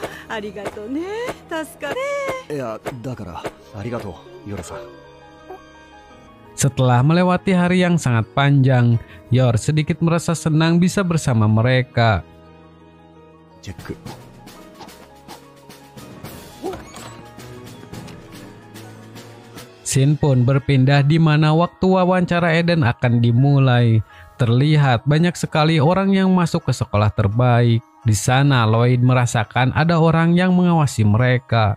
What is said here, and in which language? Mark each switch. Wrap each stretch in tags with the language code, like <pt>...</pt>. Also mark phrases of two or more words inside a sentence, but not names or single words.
<ja>ありがとうね。助かる。いや、だから、ありがとう、ヨラさん。</ja> <id>Setelah melewati hari yang sangat panjang, Yor sedikit merasa senang bisa bersama mereka.</id> <ja>チェック。</ja> <id>Scene pun berpindah di mana waktu wawancara Eden akan dimulai. Terlihat banyak sekali orang yang masuk ke sekolah terbaik. Di sana Lloyd merasakan ada orang yang mengawasi mereka.</id>